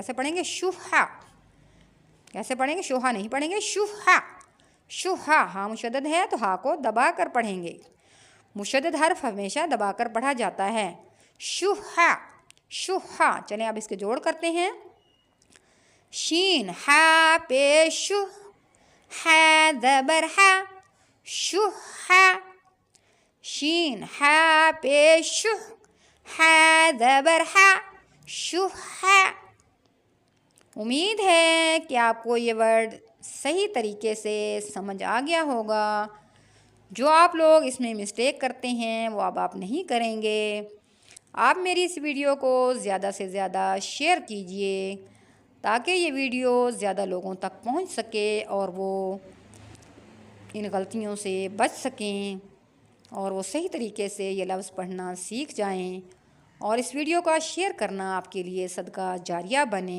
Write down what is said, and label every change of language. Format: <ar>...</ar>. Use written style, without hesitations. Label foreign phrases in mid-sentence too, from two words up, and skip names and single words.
<ur>کیسے پڑھیں گے؟ شوہا۔ کیسے پڑھیں گے؟ شوہا نہیں پڑھیں گے، شوہا۔ ہا مشدد ہے تو ہا کو دبا کر پڑھیں گے۔ مشدد حرف ہمیشہ دبا کر پڑھا جاتا ہے۔ شوہا۔ چلیں اب اس کے جوڑ کرتے ہیں۔ شین ہا پیش ہا زبر ہا، شوہا۔ شین ہا پیش ہا زبر ہا، شوہا۔ امید ہے کہ آپ کو یہ ورڈ صحیح طریقے سے سمجھ آ گیا ہوگا۔ جو آپ لوگ اس میں مسٹیک کرتے ہیں وہ اب آپ نہیں کریں گے۔ آپ میری اس ویڈیو کو زیادہ سے زیادہ شیئر کیجئے، تاکہ یہ ویڈیو زیادہ لوگوں تک پہنچ سکے اور وہ ان غلطیوں سے بچ سکیں، اور وہ صحیح طریقے سے یہ لفظ پڑھنا سیکھ جائیں، اور اس ویڈیو کا شیئر کرنا آپ کے لیے صدقہ جاریہ بنے۔</ur>